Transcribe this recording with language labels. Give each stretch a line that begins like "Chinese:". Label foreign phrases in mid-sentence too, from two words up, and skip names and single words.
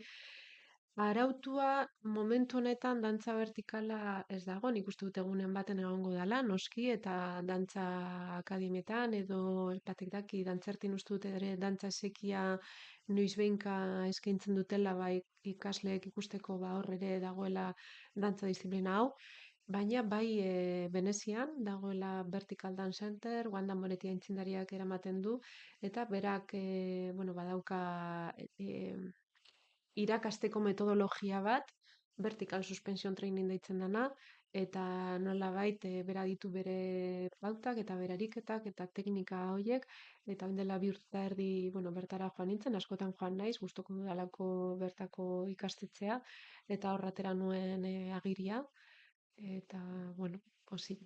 Basque: Arautua momentu honetan dantza vertikala ez dago, nik uste dut egunen baten egongo dela, noski, eta dantza akademietan edo batek daki dantzertin uste dut ere dantza esekia noizbehinka eskaintzen dutela bai ikasleek ikusteko ba hor ere dagoela dantza disiplina hau, baina bai Venezian dagoela Vertical Dance Center, Wanda Moretti aintzindariak eramaten du, eta berak bueno, badauka irakasteko metodologia bat,
English: vertical suspension training
Basque: deitzen dana, eta nolabait bera ditu bere pautak eta bere ariketak eta teknika horiek, eta orain dela 2 urte eta erdi, bueno, bertara joan nintzen, askotan joan naiz, gustoko dudalako bertako ikastetzea, eta hor atera nuen agiria, eta, bueno, pozik,